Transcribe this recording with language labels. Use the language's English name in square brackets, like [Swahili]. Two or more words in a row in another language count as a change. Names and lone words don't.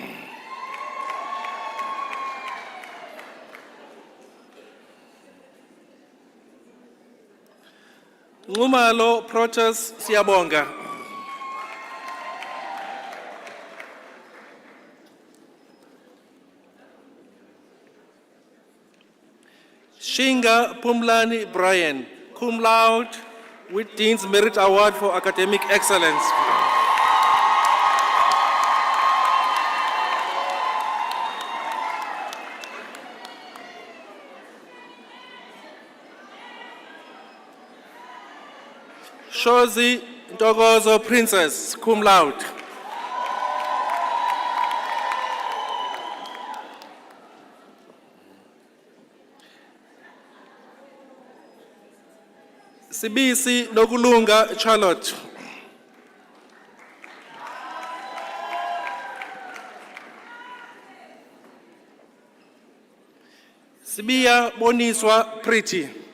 [English] Ngumalo Protas Siyabonga. Shinga Pumlani Brian, [Latin] cum laude [English] with Dean's Merit Award for Academic Excellence. Shozi Ntokozo Princess, [Latin] cum laude. [English] Sibisi Nokulunga Charlotte. Sibiya Boniswa Pretty.